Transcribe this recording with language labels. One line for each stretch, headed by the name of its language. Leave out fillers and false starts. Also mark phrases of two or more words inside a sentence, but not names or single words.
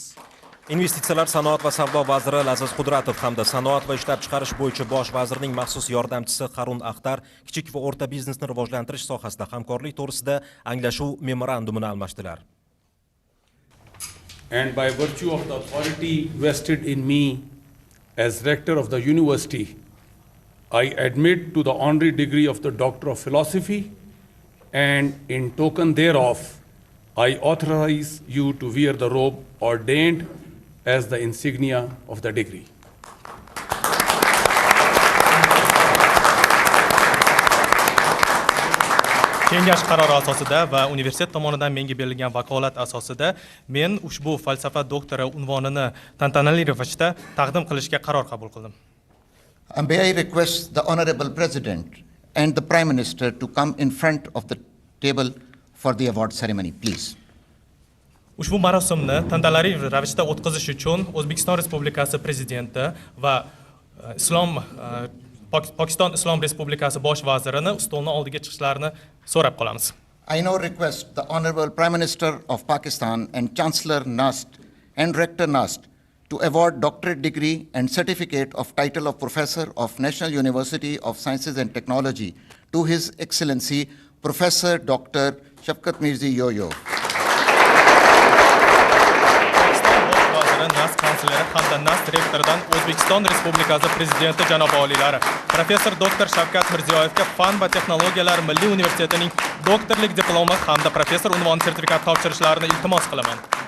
Uzbek: Investitsiyalar, sanoat va savdo vaziri Laziz Qudratov hamda sanoat va ishlab chiqarish bo'yicha bosh vazirning maxsus yordamchisi Harun Akhtar kichik va o'rta biznesni rivojlantirish sohasida hamkorlik to'g'risida anglashuv memorandumini almashdilar.
English: And by virtue of the authority vested in me as rector of the university, I admit to the honorary degree of the Doctor of Philosophy, and in token thereof, I authorize you to wear the robe ordained as the insignia of the degree.
Uzbek: Kengash qarori asosida va universitet tomonidan menga berilgan vakolat asosida men ushbu falsafa doktori unvonini tantanali ravishda taqdim qilishga qaror qabul qildim.
English: May I request the Honorable President and the Prime Minister to come in front of the table for the award ceremony, please.
Uzbek: Ushbu marosimni tantanali ravishda o'tkazish uchun O'zbekiston Respublikasi Prezidenti va Pokiston Islom Respublikasi bosh vazirini stolning oldiga chiqishlarini so'rab qolamiz.
English: I now request the Honorable Prime Minister of Pakistan and Chancellor NUST and Rector NUST to award doctorate degree and certificate of title of Professor of National University of Sciences and Technology to His Excellency Professor Dr. Shafkat Mirzi Yoyo.
Uzbek: NAST kansleri hamda NAST rektoridan O'zbekiston Respublikasi Prezidenti janob oliylari Professor Dr. Shavkat Mirziyoyevga Fan va texnologiyalar Milliy universitetining doktorlik diplomi hamda professor unvoni sertifikati topshirishlarini iltimos qilaman.